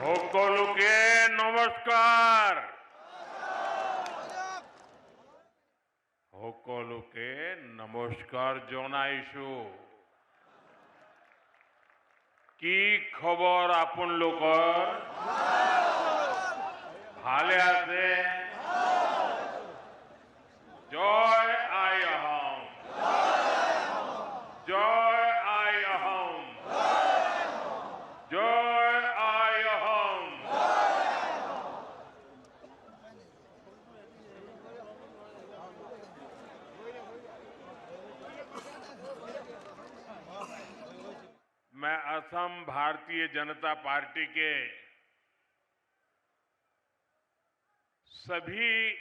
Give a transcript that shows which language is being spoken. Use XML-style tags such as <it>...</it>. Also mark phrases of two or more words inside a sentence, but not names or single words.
<as>সকলকে নমস্কার। সকলকে নমস্কার জনাইছো। কি খবর আপোনালোকৰ? ভালে আছে? জয় আই অসম, জয় আই অসম, জয় আই অসম।</as> <hi>मैं असम भारतीय जनता पार्टी के सभी</hi>